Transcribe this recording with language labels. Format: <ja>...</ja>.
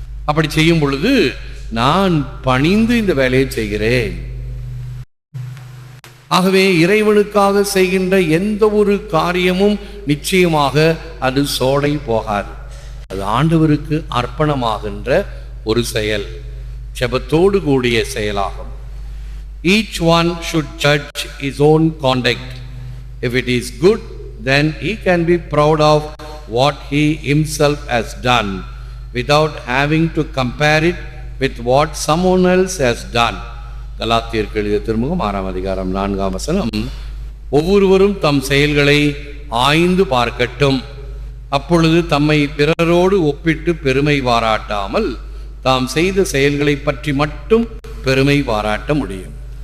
<ta>அப்படி செய்யும் பொழுது நான் பணிந்து இந்த வேலையை செய்கிறேன். ஆகவே இறைவனுக்காக செய்கின்ற எந்த ஒரு காரியமும் நிச்சயமாக அது சோடை போகாது. அது ஆண்டவருக்கு அர்ப்பணமாகின்ற ஒரு செயல், செபத்தோடு கூடிய செயலாகும்.</ta> <en>Each one should judge his own conduct. If it is good, then he can be proud of what he himself has done without having to compare it with what someone else has done.</en> <ta>கலாத்தியருக்கு எழுதிய திருமுகம் 6ஆம் அதிகாரம் 4ஆம் வசனம். ஒவ்வொருவரும் தம் செயல்களை ஆய்ந்து பார்க்கட்டும், அப்பொழுது தம்மை பிறரோடு ஒப்பிட்டு பெருமை பாராட்டாமல் தாம் செய்த செயல்களை பற்றி மட்டும் பெருமை பாராட்ட முடியும்.</ta>